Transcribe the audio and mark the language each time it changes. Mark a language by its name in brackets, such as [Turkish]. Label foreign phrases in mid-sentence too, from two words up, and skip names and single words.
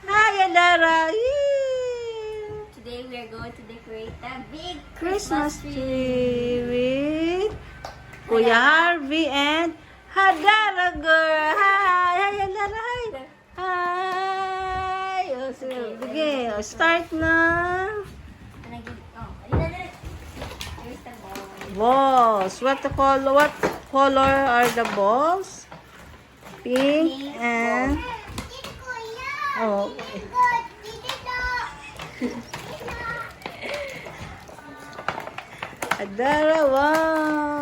[English] Hi, Adara! Yay! Today we are going to decorate a big Christmas tree with Kuya Harvey and Hadara girl. Hi! Hi, Hadara! Hi! Hi! [Filipino] O, sige, sige. O, start na. [English] Here's the ball. Balls. What color are the balls? Pink and... Oh, okay. Adara, wow!